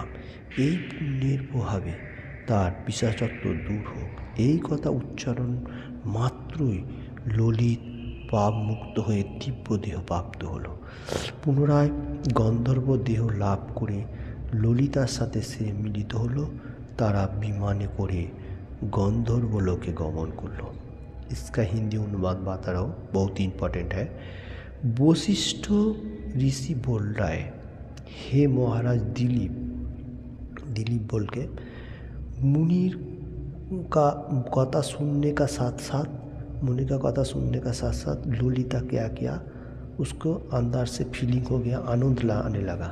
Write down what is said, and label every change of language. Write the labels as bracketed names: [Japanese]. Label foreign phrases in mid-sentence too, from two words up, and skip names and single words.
[Bangla] এই পুণ্যের প্রভাবে তার পিশাচত্ব দূর হোক। এই কথা উচ্চারণ মাত্রই ললিত পাপ মুক্ত হয়ে দিব্য দেহ প্রাপ্ত হলো। পুনরায় গন্ধর্ব দেহ লাভ করে ললিতার সাথে সে মিলিত হলো। তারা বিমানে করে গন্ধর্ব লোকে গমন করলো। [Hindi] इसका हिंदी अनुवाद बता रहा हूँ, बहुत इम्पोर्टेंट है। वशिष्ठ ऋषि बोल रहा है, हे महाराज दिलीप। दिलीप बोल के मुनि का कथा सुनने का साथ साथ ललिता क्या किया, उसको अंदर से फीलिंग हो गया, आनंद आने लगा।